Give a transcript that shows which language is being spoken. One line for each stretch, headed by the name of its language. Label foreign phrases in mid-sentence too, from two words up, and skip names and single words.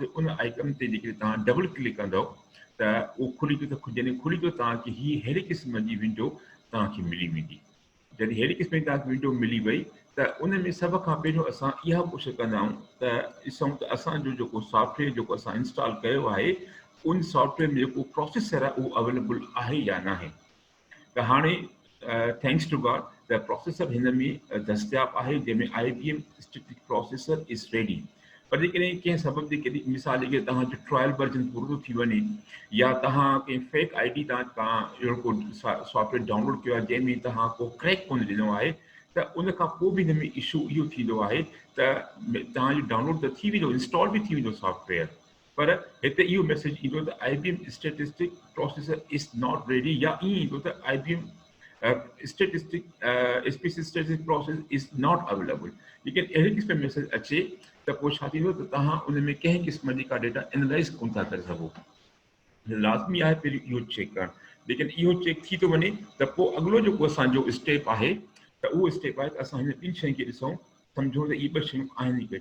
Sindhi: उन आइकन ते जेके तव्हां
English: double click
Sindhi: कंदव त उहो खुली थो, त जॾहिं खुली थो तव्हांखे हीअ अहिड़े क़िस्म जी विंडो तव्हांखे मिली वेंदी। जॾहिं अहिड़ी क़िस्म जी तव्हांखे विंडो मिली वई त उन में सभ खां पहिरियों असां इहा कोशिशि कंदा आहियूं त ॾिसूं त असांजो जेको सॉफ्टवेयर जेको असां इंस्टॉल कयो आहे उन सॉफ्टवेयर में जेको प्रोसेसर आहे उहो अवेलेबल आहे या न आहे। त हाणे
English: thanks to God the processor
Sindhi: हिन में दस्तियाबु आहे, जंहिंमें
English: IBM static processor is ready.
Sindhi: पर जेकॾहिं कंहिं सबब ते कॾहिं मिसाल के तव्हांजो
English: trial version
Sindhi: पूरो थो थी वञे, या तव्हां कंहिं
English: fake ID
Sindhi: तव्हां अहिड़ो को सॉफ्टवेयर डाउनलोड कयो आहे जंहिंमें तव्हां को क्रैक कोन ॾिनो आहे, त उन खां पोइ बि हिन में इशू इहो थींदो आहे त तव्हांजो डाउनलोड त थी वेंदो, इंस्टॉल बि थी वेंदो सॉफ्टवेयर, पर हिते इहो मैसेज ईंदो त
English: IBM statistic processor is not ready,
Sindhi: या ईअं ईंदो त
English: IBM statistic process is not available.
Sindhi: लेकिन अहिड़ी क़िस्म मैसेज अचे त पोइ छा थींदो त तव्हां उन में कंहिं क़िस्म जी का
English: data analyze
Sindhi: कोन था करे सघो। लाज़मी आहे पहिरीं इहो चेक करणु। लेकिन इहो चेक थी थो वञे त पोइ अॻिलो जेको असांजो स्टेप आहे त उहो स्टेप आहे त असां हिन ॿिनि शयुनि खे ॾिसूं, सम्झो त इहे ॿ शयूं आहिनि ई।